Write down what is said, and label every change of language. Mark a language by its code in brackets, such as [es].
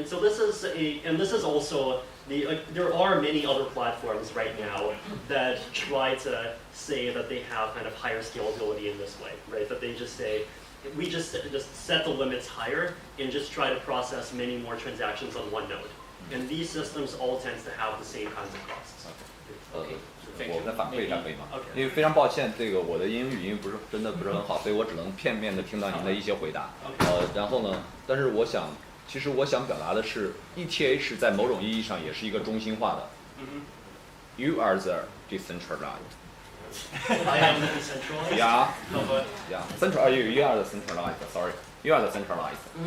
[en] And so this is also there are many other platforms right now that try to say that they have kind of higher scalability in this way, right? That they just say, we just set the limits higher and just try to process many more transactions on one node. And these systems all tend to have the same kinds of costs. [zh] 我再反馈一下可以吗？ [en] Okay. [zh] 因为非常抱歉，这个我的英语真的不是很好，所以我只能片面的听到您的一些回答。然后呢，但是我想其实我想表达的是 ，ETH 在某种意义上也是一个中心化的。 [en] You are the decentralized. I am decentralized. Yeah. No, but Yeah. You are the centralized. Sorry. You are the centralized.